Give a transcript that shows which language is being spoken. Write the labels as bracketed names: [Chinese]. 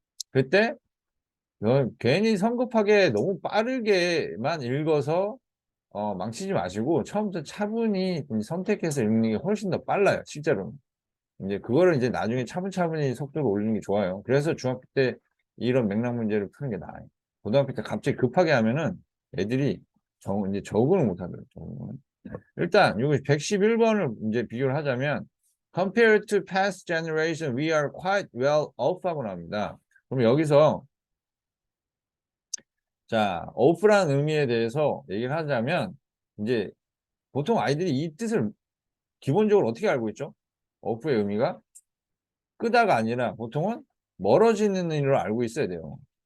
[Korean] 그때 괜히 성급하게 너무 빠르게만 읽어서 망치지 마시고 처음부터 차분히 선택해서 읽는 게 훨씬 더 빨라요. 실제로는. 이제 그거를 이제 나중에 차분차분히 속도를 올리는 게 좋아요. 그래서 중학교 때 이런 맥락 문제를 푸는 게 나아요. 고등학교 때 갑자기 급하게 하면은 애들이 이제 적응을 못 하더라고요. 적응을. 일단 여기 111번을 이제 비교를 하자면 [English] compared to past generation, we are quite well off [Korean] 하고 나옵니다. 그럼 여기서 자, off라는 의미에 대해서 얘기를 하자면 이제 보통 아이들이 이 뜻을 기본적으로 어떻게 알고 있죠? off의 의미가 끄다가 아니라 보통은 멀어지는 의미로 알고 있어야 돼요.